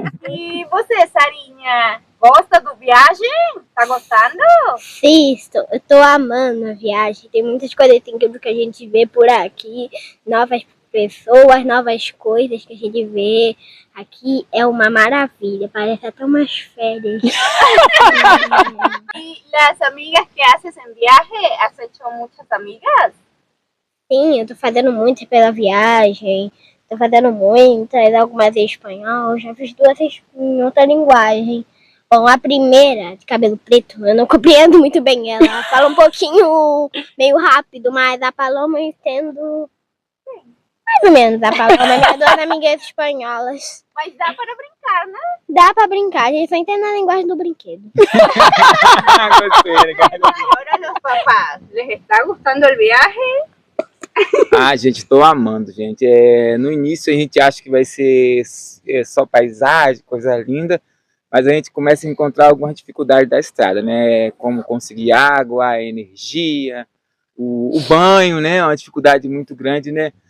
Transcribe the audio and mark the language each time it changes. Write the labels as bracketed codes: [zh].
[pt] E você, Sarinha, gosta do viagem? Tá gostando? Sim, eu tô amando a viagem. Tem muitas coisas incríveis que a gente vê por aqui. Novas pessoas, novas coisas que a gente vê. Aqui é uma maravilha. Parece até umas férias. [es] ¿Y las amigas que haces en viaje? ¿Has hecho muchas amigas? [pt] Sim, eu tô fazendo muitas pela viagem. Tô fazendo muitas, algumas em espanhol. Já fiz duas em outra linguagem. Bom, a primeira, de cabelo preto, eu não compreendo muito bem ela. Ela fala um pouquinho, meio rápido, mas a Paloma eu entendo mais ou menos. A Paloma é minha duas amigas espanholas. Mas dá para brincar, né? Dá pra brincar, a gente só entende a linguagem do brinquedo. Gostei, legal. [es] Ahora los papás, ¿les está gustando el viaje? [pt] Ah, gente, tô amando, gente. No início a gente acha que vai ser só paisagem, coisa linda, mas a gente começa a encontrar algumas dificuldades da estrada, né? Como conseguir água, energia, o banho, né? É uma dificuldade muito grande, né?